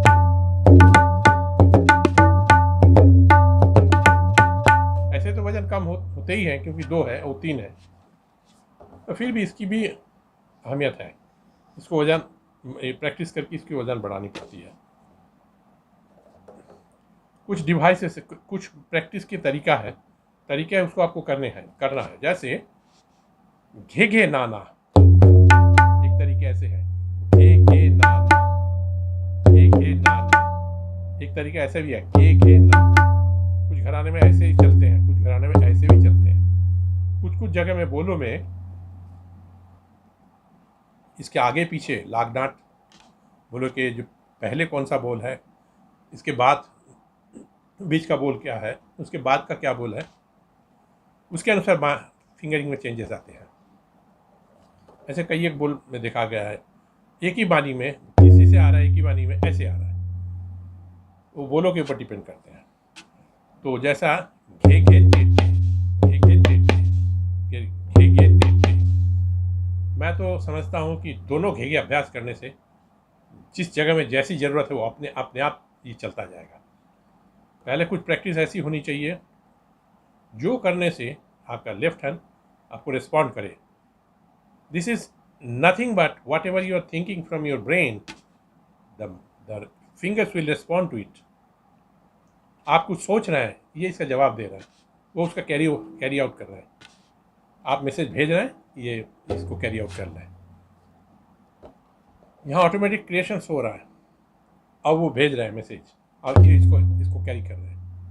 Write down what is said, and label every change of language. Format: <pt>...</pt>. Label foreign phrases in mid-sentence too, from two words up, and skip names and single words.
<hi>वजन कम होते ही है क्योंकि 2 है और 3 है, तो फिर भी इसकी भी अहमियत है। इसको वजन प्रैक्टिस करके इसकी वजन बढ़ानी पड़ती है। कुछ डिवाइसेस, कुछ प्रैक्टिस के तरीके है उसको आपको करना है। जैसे घे घे नाना, एक तरीके ऐसे है, घे घे नाना, घे घे नाना, एक तरीका ऐसे भी है, घे घे नाना। कुछ घराने में ऐसे ही चलते हैं, कुछ घराने में ऐसे भी चलते हैं। कुछ जगह में बोलों में इसके आगे पीछे लाग डांट, बोलो कि जो पहले कौन सा बोल है, इसके बाद बीच का बोल क्या है, उसके बाद का क्या बोल है, उसके अनुसार फिंगरिंग में चेंजेस आते हैं। ऐसे कई एक बोल में देखा गया है, एक ही बानी में इसी से आ रहा है, एक ही बानी में ऐसे आ रहा है, वो बोलों के ऊपर डिपेंड करते हैं। तो जैसा घे घे टेटे, घे घे टेटे, घे घे टेटे, मैं तो समझता हूँ कि दोनों घेगे अभ्यास करने से जिस जगह में जैसी ज़रूरत है वो अपने आप ये चलता जाएगा। पहले कुछ प्रैक्टिस ऐसी होनी चाहिए जो करने से आपका</hi> <en>left hand</en> <hi>आपको रिस्पॉन्ड करे।</hi> <en>This is nothing but whatever you are thinking from your brain, the fingers will respond to it.</en> <hi>आप कुछ सोच रहे हैं, ये इसका जवाब दे रहा है, वो उसका</hi> <en>carry out</en> <hi>कर रहा है। आप मैसेज भेज रहे हैं, ये इसको</hi> <en>carry out</en> <hi>कर रहा है। यहाँ</hi> <en>automatic creations</en> <hi>हो रहा है, अब वो भेज रहा है मैसेज और ये इसको कैरी कर रहे हैं।</hi>